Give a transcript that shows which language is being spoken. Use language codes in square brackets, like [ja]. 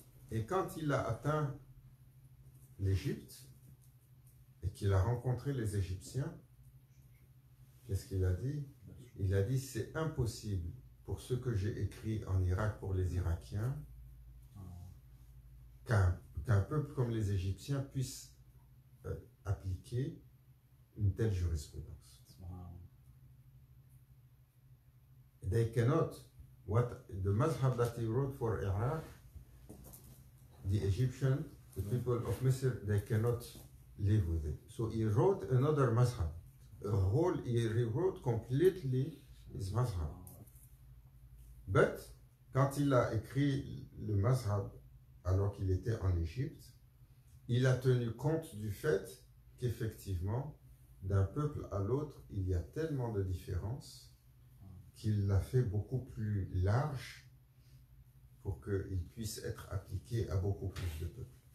[fr] Et quand il a atteint l'Égypte et qu'il a rencontré les Égyptiens, qu'est-ce qu'il a dit? Il a dit, c'est impossible pour ce que j'ai écrit en Irak pour les Irakiens qu'un peuple comme les Égyptiens puisse appliquer une telle jurisprudence. [en] They cannot, what the mazhab that he wrote for Iraq, the Egyptian, the people of Misr, they cannot live with it. So he wrote another mazhab. He rewrote completely his mazhab. [fr] But, quand il a écrit le mazhab alors qu'il était en Égypte, il a tenu compte du fait qu'effectivement, d'un peuple à l'autre, il y a tellement de différences qu'il l'a fait beaucoup plus large pour qu'il puisse être appliqué à beaucoup plus de peuples.